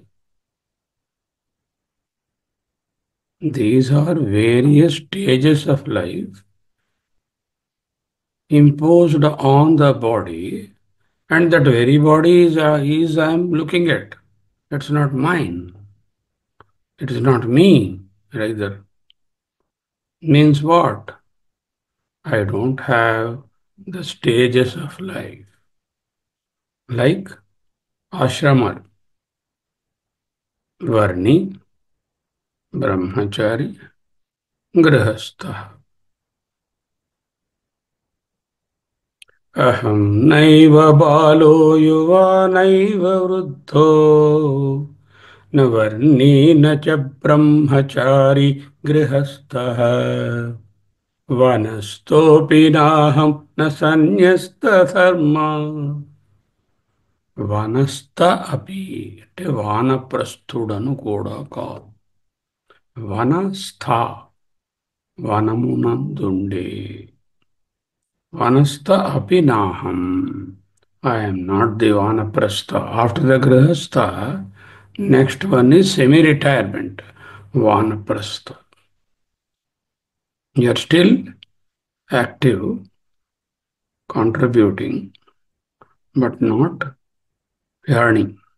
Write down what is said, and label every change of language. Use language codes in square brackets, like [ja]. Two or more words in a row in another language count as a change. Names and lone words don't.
[en] These are various stages of life imposed on the body, and that very body is I'm looking at. It's not mine. It is not me, rather. Means what? I don't have the stages of life. Like [sa] ashrama, varni, brahmachari, grihastha. అహం నైవ బాలో యువా నైవ వృద్ధో న వర్ణీ న చ బ్రహ్మచారి గృహస్థః వనస్తోపి నాహం న సన్యస్తధర్మా. వనస్థ అపి [te] అంటే వానప్రస్థుడను కూడా కాదు. వనస్థ వనమునందుండే. [sa] Vanastha api naham. [en] I am not the vanaprastha. After the grihastha, next one is semi-retirement, vanaprastha. You are still active, contributing, but not earning.